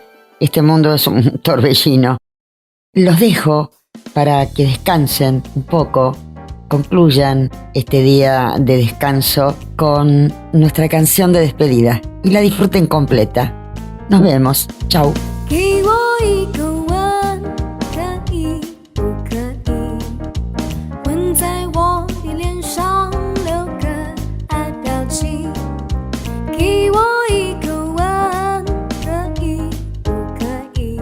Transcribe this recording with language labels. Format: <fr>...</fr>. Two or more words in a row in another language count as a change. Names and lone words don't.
<es>Este mundo es un torbellino. Los dejo para que descansen un poco, concluyan este día de descanso con nuestra canción de despedida y la disfruten completa. Nos vemos. Chau.</es> <zh>给我一个吻，可以不可以？吻在我的脸上，留个爱表情。给我一个吻，可以不可以？</zh>